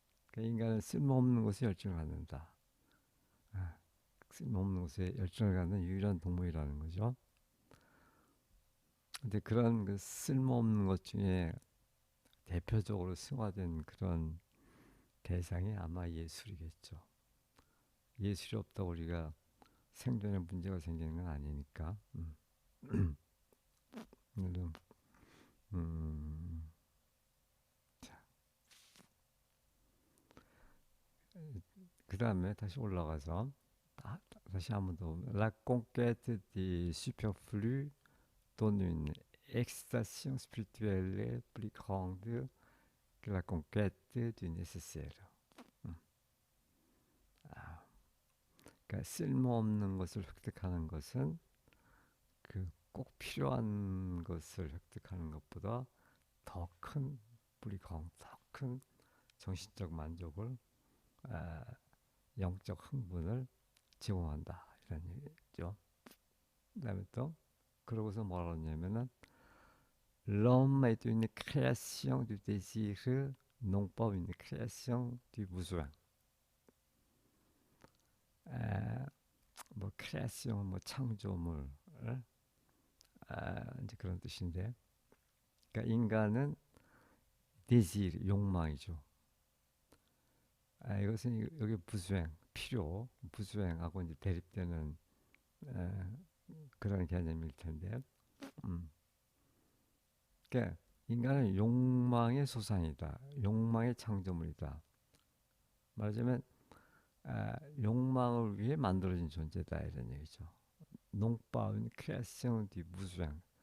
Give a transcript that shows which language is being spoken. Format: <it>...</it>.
<ko>그러니까 인간은 쓸모없는 것에 열정을 갖는다. 아, 쓸모없는 것에 열정을 갖는 유일한 동물이라는 거죠. 근데 그런 그 쓸모없는 것 중에 대표적으로 승화된 그런 대상이 아마 예술이겠죠. 예술이 없다고 우리가 생존에 문제가 생기는 건 아니니까. 음, 음, 그 다음에 다시 올라가서 다시 한번 더</ko> <fr>La conquête des superflus donne une excitation spirituelle plus grande que la conquête du nécessaire.</fr> <ko>음. 아, 그러니까 쓸모없는 것을 획득하는 것은 그 꼭 필요한 것을 획득하는 것보다 더 큰 불이강, 더 큰 정신적 만족을, 아, 영적 흥분을 제공한다 이런 얘기죠. 그다음에 또 그러고서 뭐라고 하냐면은</ko> <fr>l'homme est une création du désir, non pas une création du besoin.</fr> <ko>뭐 크리에이션, 뭐 창조물, 이제 그런 뜻인데, 그러니까 인간은 데지르, 욕망이죠. 이것은 여기 부수행, 필요, 부수행하고 이제 대립되는 에, 그런 개념일 텐데, 음. 그러니까 인간은 욕망의 소산이다, 욕망의 창조물이다. 말하자면 욕망을 위해 만들어진 존재다 이런 얘기죠.</ko> <fr>Non pas une création du besoin.</fr>